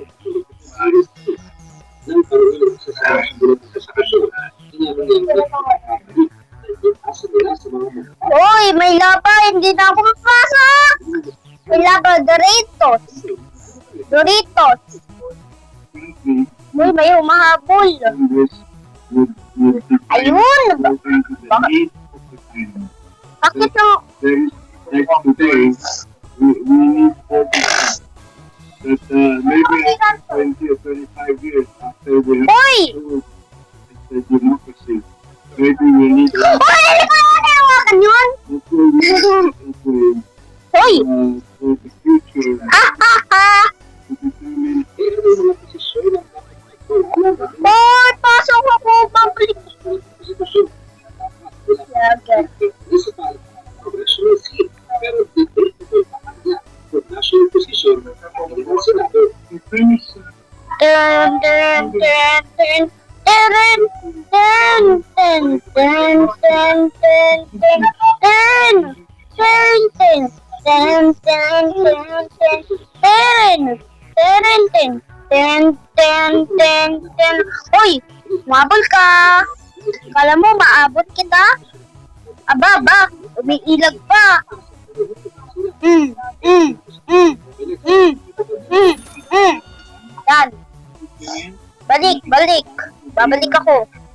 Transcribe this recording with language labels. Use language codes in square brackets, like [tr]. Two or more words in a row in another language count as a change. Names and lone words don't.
[tl] Uy, may laba, hindi na ako mapasok! May laba, Doritos! Doritos! Uy, may humahabol! Ayun! Bakit no? [en] But maybe after 20 or 25 years after we have [tl] Uy! [en] the democracy, maybe we need [tl] Uy, hindi ko na nahawakan yun! Uy! [en] for the future Ah, ah, ah! to determine [tl] Uy, pasok ako, babalik! Okay. Dun, dun, dun, dun. Dun, dun, dun, dun, dun, dun, dun, dun. Dun, dun, dun, dun, dun, dun. Dun, dun, dun, dun, dun, dun, dun. Uy, mabul ka! Kala mo, maabot kita? Aba, umiilag pa. Yan. Balik. Babalik ako.